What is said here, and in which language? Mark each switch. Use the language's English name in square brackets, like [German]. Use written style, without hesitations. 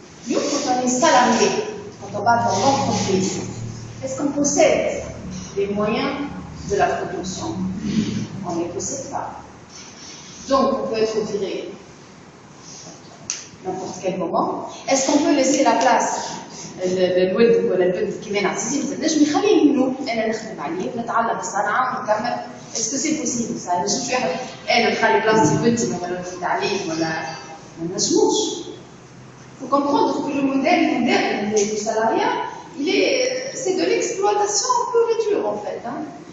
[French] Quand on est salarié, quand on va dans l'entreprise, est-ce qu'on possède les moyens de la production? On ne les possède pas. Donc, on peut être viré n'importe quel moment. Est-ce qu'on peut laisser la place [Arabic] الولد ولا البنت كيما نعطيتي ما نجم يخلي منه انا نخدم عليه ونتعلم الصنعه ونكمل اسكو سي بوسيبل صح نجم في واحد انا نخلي بلاصتي بنتي مثلا في التعليم ولا ما نجموش. [French] Il faut comprendre que le modèle moderne du salariat, c'est de l'exploitation un peu réduite en fait. Hein.